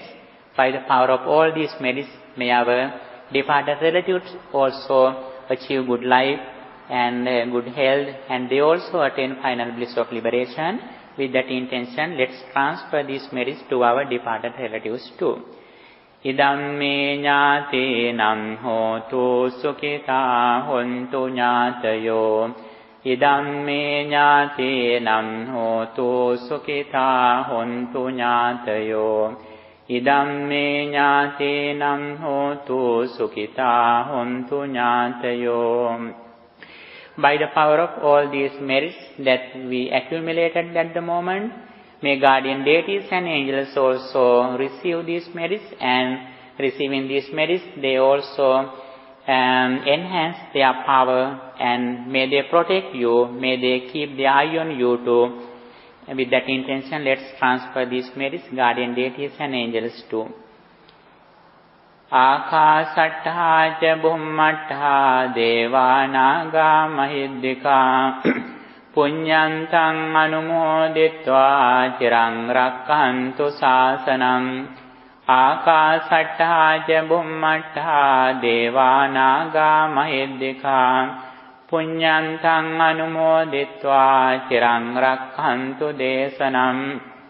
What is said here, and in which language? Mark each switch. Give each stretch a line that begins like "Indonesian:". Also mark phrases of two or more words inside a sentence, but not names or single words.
English: By the power of all these merits, may our departed relatives also achieve good life and good health, and they also attain final bliss of liberation. With that intention, let's transfer these merits to our departed relatives too.
Pali: Idam me ñātīnam hotu sukhitā hontu ñātayo. Idam me ñātīnam hotu sukhitā hontu ñātayo. Idam me ñātīnam hotu sukhitā hontu ñātayo.
English: By the power of all these merits that we accumulated at the moment, may guardian deities and angels also receive these merits, and receiving these merits, they also enhance their power, and may they protect you, may they keep their eye on you too. With that intention, let's transfer these merits, guardian deities and angels too.
Pali: Ākāsaṭṭhā ca bhummaṭṭhā devā nāgā mahiddhikā puññantaṃ anumoditvā ciraṃ rakkhantu sāsanam. Ākāsaṭṭhā ca bhummaṭṭhā devā nāgā mahiddhikā puññantaṃ anumoditvā ciraṃ rakkhantu desanam.